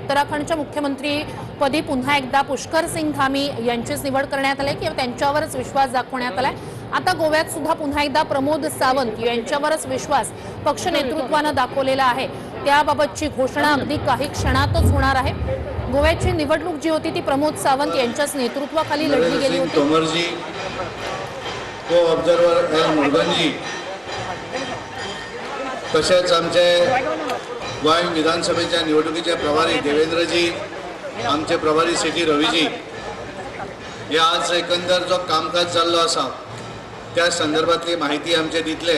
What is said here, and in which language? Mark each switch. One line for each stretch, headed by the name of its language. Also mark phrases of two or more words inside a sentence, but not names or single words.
Marathi: उत्तराखंडच्या मुख्यमंत्री पदी पुन्हा एकदा पुष्कर सिंग धामी यांचीच निवड करण्यात आली किंवा त्यांच्यावरच विश्वास दाखवण्यात आलाय। आता गोव्यात सुद्धा पुन्हा एकदा प्रमोद सावंत यांच्यावरच विश्वास पक्ष नेतृत्वाने दाखवलेला आहे। त्याबाबतची घोषणा अगदी काही क्षणातच होणार आहे। गोव्याची निवडणूक जी होती ती प्रमोद सावंत यांच्याच नेतृत्वाखाली लढली गेली होती।
Konkani: तोमर जी, को ऑब्झर्वर एल मुर्गन जी, तसेच आमचे गोय विधानसभेच्या निवडणुकीचे प्रभारी देवेंद्र जी, आमचे प्रभारी सिटी रवी जी, हे आज एकंदर जो कामकाज चाललो आसा त्या संदर्भातली माहिती आमचे दितले।